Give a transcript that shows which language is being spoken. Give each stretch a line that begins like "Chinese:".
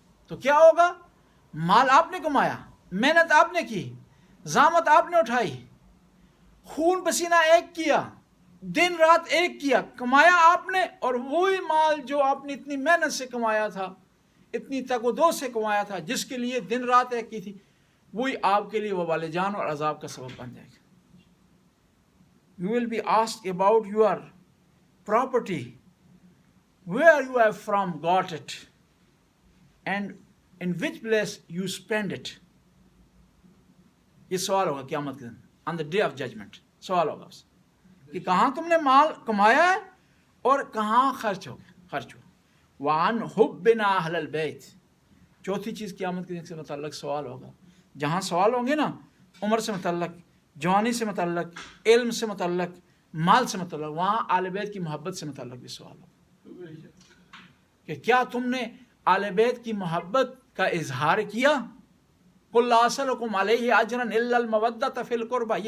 Urdu: تو کیا ہوگا؟ مال آپ نے کمایا، محنت آپ نے کی، زحمت آپ نے اٹھائی، خون پسینہ ایک کیا، دن رات ایک کیا، کمایا آپ نے، اور وہی مال جو آپ نے اتنی محنت سے کمایا تھا، اتنی تگ و دو سے کمایا تھا، جس کے لیے دن رات ایک کی تھی، وہی آپ کے لیے وبال جان اور عذاب کا سبب بن جائے گا.
English: You will be asked about your property, where you have from got it, and in which place you spend it.
Urdu: یہ سوال ہوگا قیامت کے دن،
English: on the day of judgment.
Urdu: سوال ہوگا اس کہ کہاں تم نے مال کمایا ہے اور کہاں خرچ ہو.
Arabic: وَعَنْ حُبِّنَا أَهْلَ الْبَيْتِ.
Urdu: چوتھی چیز قیامت کے دن سے متعلق سوال ہوگا. جہاں سوال ہوں گے نا عمر سے متعلق، جوانی سے متعلق، علم سے متعلق، مال سے متعلق، وہاں آل بیت کی محبت سے متعلق بھی سوال ہوگا کہ کیا تم نے آل بیت کی محبت کا اظہار کیا؟
Arabic: قُلْ لَا أَسْأَلُكُمْ عَلَيْهِ أَجْرًا إِلَّا الْمَوَدَّةَ فِي الْقُرْبَى.